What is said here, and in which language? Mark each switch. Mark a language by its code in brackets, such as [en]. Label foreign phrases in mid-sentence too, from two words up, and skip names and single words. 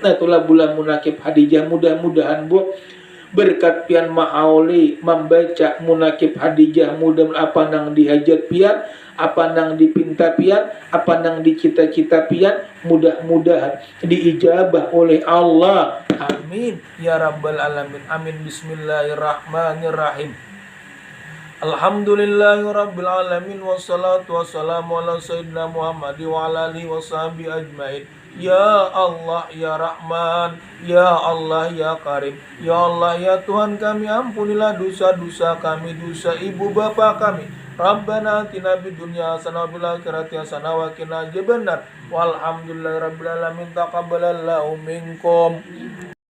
[bjn] Nah itulah bulan munakib Hadijah. Mudah-mudahan Bu berkat pian mahauli membaca munakib Hadijah, mudah apa nang dihajat pian, apa nang dipinta pian, apa nang dicita-cita pian, mudah-mudahan diijabah oleh Allah. [ar] آمين يا رب العالمين آمين. بسم الله الرحمن الرحيم الحمد لله رب العالمين والصلاة والسلام على سيدنا محمد وعلى آله وصحبه أجمعين. يا الله يا رحمن يا الله يا كريم يا الله [id] ya Tuhan kami, ampunilah dosa-dosa kami, dosa ibu bapa kami. [ar] ربنا آتنا في الدنيا حسنة وفي الآخرة حسنة وقنا عذاب النار. والحمد لله رب العالمين تقبل الله منكم.